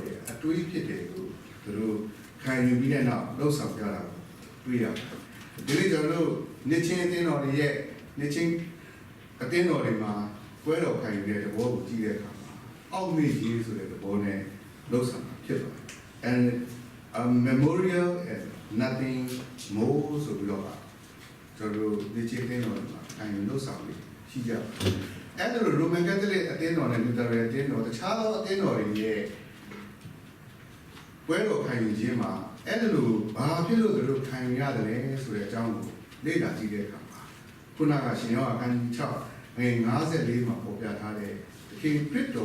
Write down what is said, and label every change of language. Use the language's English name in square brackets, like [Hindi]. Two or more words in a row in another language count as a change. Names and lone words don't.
[Burmese] ရဲ့အတွေးဖြစ်တယ်လို့သူတို့ခံယူပြီးတဲ့နောက်လှုပ်ဆောင်ကြတာကိုတွေ့ရတယ်ဒီလိုကျွန်တော်တို့နှစ်ချင်းအသင်းတော်တွေရဲ့နှစ်ချင်းအသင်းတော်တွေမှာပွဲတော်ခံယူတဲ့သဘောကိုကြည့်တဲ့အခါမှာအောက်မေ့ကြီးဆိုတဲ့သဘောနဲ့လှုပ်ဆောင်တာဖြစ်ပါတယ် [English] and a memorial and nothing more [Burmese] ဆိုပြီးတော့ကျွန်တော်တို့နှစ်ချင်းအသင်းတော်တွေမှာခံယူလှုပ်ဆောင်ပြီးရှိကြပါတယ်အဲ့ဒါလိုရိုမန်ကက်သလစ်အသင်းတော်နဲ့လူသားတွေအသင်းတော်တခြားသောအသင်းတော်တွေရဲ့ ပွဲတော်ခံယူခြင်းမှာအဲ့ဒါလိုဘာဖြစ်လို့သူတို့ခံယူရတယ်လဲဆိုတဲ့အကြောင်းကိုလေ့လာကြည့်တဲ့အခါမှာခုနကရှင်ယောဟန်အခန်းကြီး6ငွေ54မှာပေါ်ပြထားတဲ့သခင်ခရစ်တော်